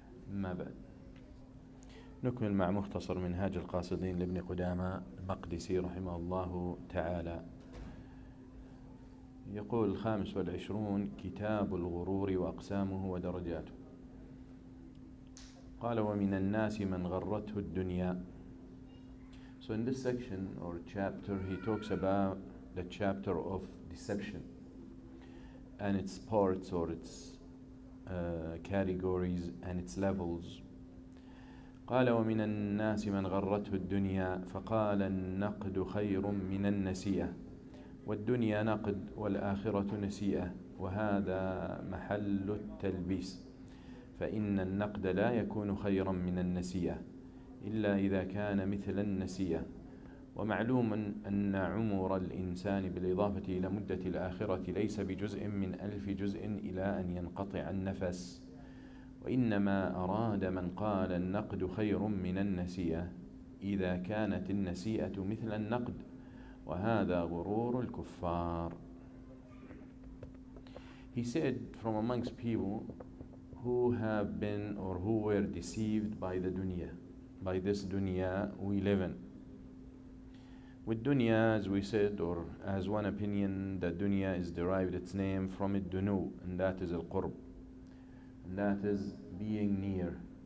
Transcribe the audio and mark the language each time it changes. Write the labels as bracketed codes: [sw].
[ar] أما بعد، نكمل مع مختصر منهاج القاصدين لابن قدامة المقدسي رحمه الله تعالى. يقول 25 كتاب الغرور وأقسامه ودرجاته. قال: ومن الناس من غرته الدنيا. [en] So in this section or chapter he talks about the chapter of deception and its parts or its categories and its levels. [ar] قال: ومن الناس من غرته الدنيا فقال النقد خير من النسيئة، والدنيا نقد والآخرة نسيئة، وهذا محل التلبيس، فإن النقد لا يكون خيرا من النسيئة إلا إذا كان مثل النسيئة. ومعلوم أن عمر الإنسان بالإضافة إلى مدة الآخرة ليس بجزء من 1000 جزء إلى أن ينقطع النفس، وإنما أراد من قال النقد خير من النسيئة إذا كانت النسيئة مثل النقد، وهذا غرور الكفار. [en] He said, from amongst people who have been or who were deceived by the dunya, by this dunya we live in. With dunya, as we said, or as one opinion, that dunya is derived its name from الدنو, and that is al-qurb, and that is being near.